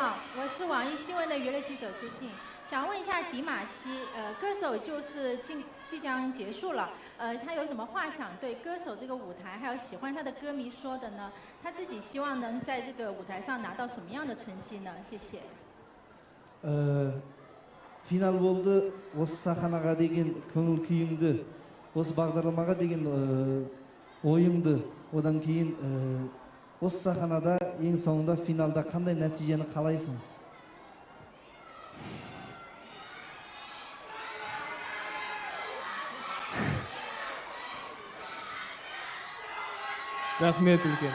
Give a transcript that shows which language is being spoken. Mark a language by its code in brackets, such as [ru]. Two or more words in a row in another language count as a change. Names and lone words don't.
[zh] 你好，我是网易新闻的娱乐记者朱静，想问一下迪玛希，歌手就是即将结束了，他有什么话想对歌手这个舞台，还有喜欢他的歌迷说的呢？他自己希望能在这个舞台上拿到什么样的成绩呢？谢谢。 [kk] Final болды. Осы сахнаға деген көңіл күйіңді, осы бағдарламаға деген ойыңды, одан кейін осы сахнада ең соңында финалда қандай нәтижені қалайсың? Рахмет үлкен.